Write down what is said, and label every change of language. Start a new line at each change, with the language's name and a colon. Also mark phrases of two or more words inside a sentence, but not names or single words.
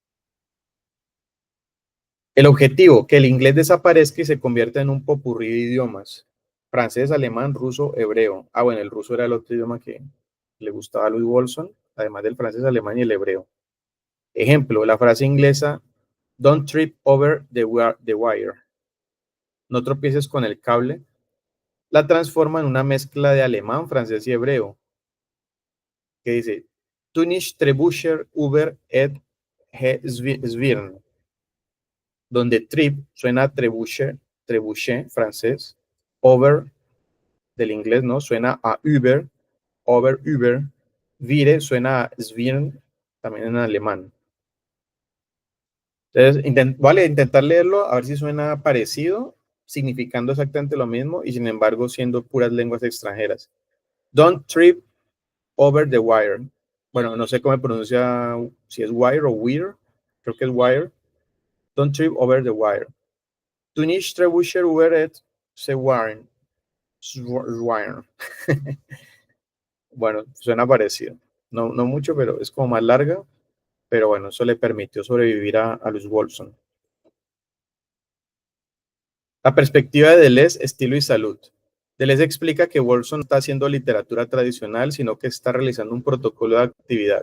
Spanish: El objetivo, que el inglés desaparezca y se convierta en un popurrí de idiomas. Francés, alemán, ruso, hebreo. Ah, bueno, el ruso era el otro idioma que le gustaba a Louis Wolfson, además del francés, alemán y el hebreo. Ejemplo, la frase inglesa,
English: don't trip over the wire.
Spanish: No tropieces con el cable. La transforma en una mezcla de alemán, francés y hebreo, que dice,
German: tu nicht trebuscher über et zwirn,
Spanish: donde trip suena trebuchet, francés, over, del inglés, ¿no? Suena a über, vire suena a zwirn, también en alemán. Entonces, vale, intentar leerlo, a ver si suena parecido, significando exactamente lo mismo y sin embargo siendo puras lenguas extranjeras.
English: Don't trip over the wire.
Spanish: Bueno, no sé cómo se pronuncia, si es wire o wire, creo que es wire.
English: Don't trip over the wire.
German: Du nicht trebuscher über et Zwirn.
Spanish: Bueno, suena parecido. No, no mucho, pero es como más larga. Pero bueno, eso le permitió sobrevivir a Luz Wolfson. La perspectiva de Deleuze, estilo y salud. Deleuze explica que Wolfson no está haciendo literatura tradicional, sino que está realizando un protocolo de actividad.